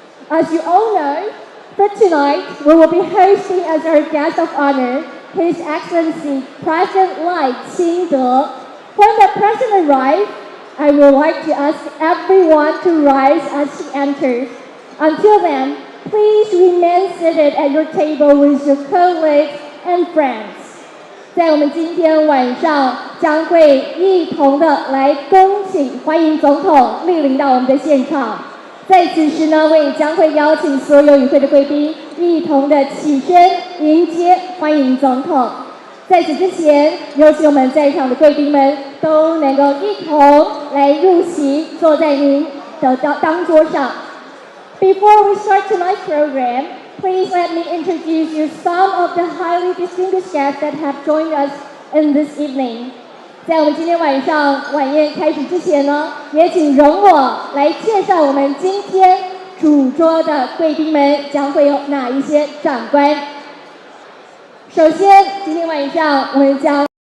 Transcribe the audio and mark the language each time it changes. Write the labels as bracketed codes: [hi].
[en] As you all know, for tonight, we will be hosting as our guest of honor, His Excellency President Lai清德. When the President arrives, I would like to ask everyone to rise as he enters. Until then, please remain seated at your table with your colleagues and friends. [zh] 在我们今天晚上将会一同的来恭请欢迎总统莅临到我们的现场。在此时呢，我也将会邀请所有与会的贵宾一同的起身迎接欢迎总统。在此之前，有请我们在场的贵宾们都能够一同来入席，坐在您的当桌上。 [en] Before we start tonight's program, please let me introduce you some of the highly distinguished guests that have joined us in this evening. [zh] 在我们今天晚上晚宴开始之前呢，也请容我来介绍我们今天主桌的贵宾们将会有哪一些长官。首先，今天晚上我们将